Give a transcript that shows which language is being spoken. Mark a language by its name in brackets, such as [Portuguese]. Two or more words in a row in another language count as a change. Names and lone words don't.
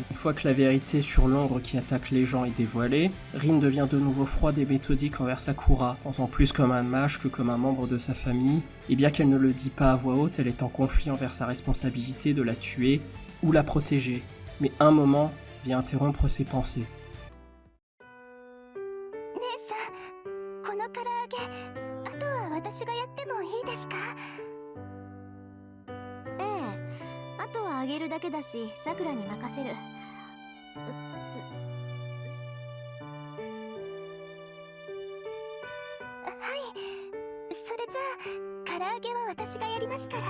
[French] Une fois que la vérité sur l'ombre qui attaque les gens est dévoilée, Rin devient de nouveau froide et méthodique envers Sakura, pensant plus comme un mage que comme un membre de sa famille, et bien qu'elle ne le dit pas à voix haute, elle est en conflit envers sa responsabilité de la tuer ou la protéger. Mais un moment vient interrompre ses pensées. [Japanese] 姉さん、この唐揚げ、あとは私がやってもいいですか？ええ、あとはあげるだけだし、さくらに任せる。はい、それじゃあ唐揚げは私がやりますから。